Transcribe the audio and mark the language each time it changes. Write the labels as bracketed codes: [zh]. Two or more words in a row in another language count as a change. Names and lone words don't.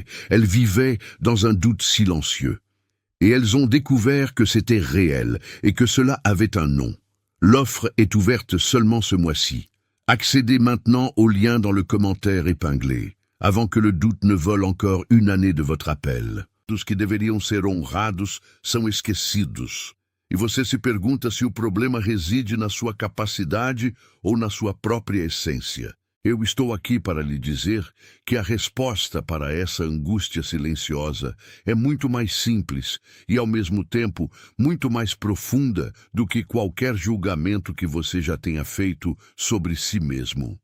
[fr] Elles vivaient dans un doute silencieux. Et elles ont découvert que c'était réel et que cela avait un nom. L'offre est ouverte seulement ce mois-ci. Accédez maintenant au lien dans le commentaire épinglé, avant que le doute ne vole encore une année de votre appel. [pt] Os que deveriam ser honrados são esquecidos. E você se pergunta se o problema reside na sua capacidade ou na sua própria essência. Eu estou aqui para lhe dizer que a resposta para essa angústia silenciosa é muito mais simples e, ao mesmo tempo, muito mais profunda do que qualquer julgamento que você já tenha feito sobre si mesmo.